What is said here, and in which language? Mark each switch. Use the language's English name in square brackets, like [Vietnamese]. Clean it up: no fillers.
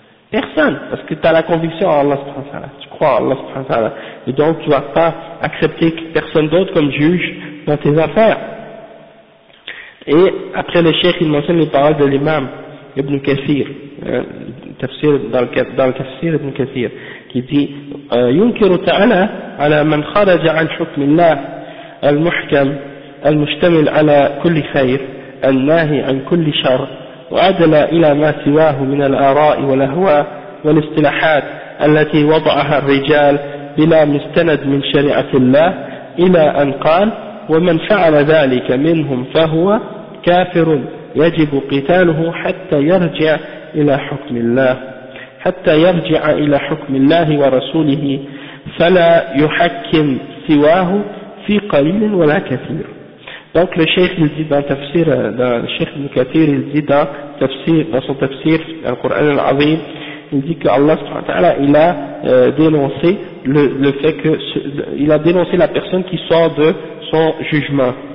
[French] Personne, parce que tu as la conviction en Allah subhanahu wa ta'ala, tu crois en Allah subhanahu wa ta'ala, et donc tu vas pas accepter personne d'autre comme juge dans tes affaires. Et après le cheikh, il mentionne les paroles de l'imam Ibn Kathir, tafsir dans le tafsir Ibn Kathir, qui dit « [Arabic] ينكر تعالى على من خرج عن حكم الله المحكم المشتمل على كل خير الناهي عن كل شر وعدل إلى ما سواه من الآراء والأهواء والاصطلاحات التي وضعها الرجال بلا مستند من شريعة الله إلى أن قال ومن فعل ذلك منهم فهو كافر يجب قتاله حتى يرجع إلى حكم الله حتى يرجع إلى حكم الله ورسوله فلا يحكم سواه في قليل ولا كثير. [French] Donc le cheikh il dit dans tafsir, le cheikh Ibn Kathir il dit dans son tafsir le Coran al-Azim, il dit que Allah subhanahu wa ta'ala il a dénoncé le fait que il a dénoncé la personne qui sort de son jugement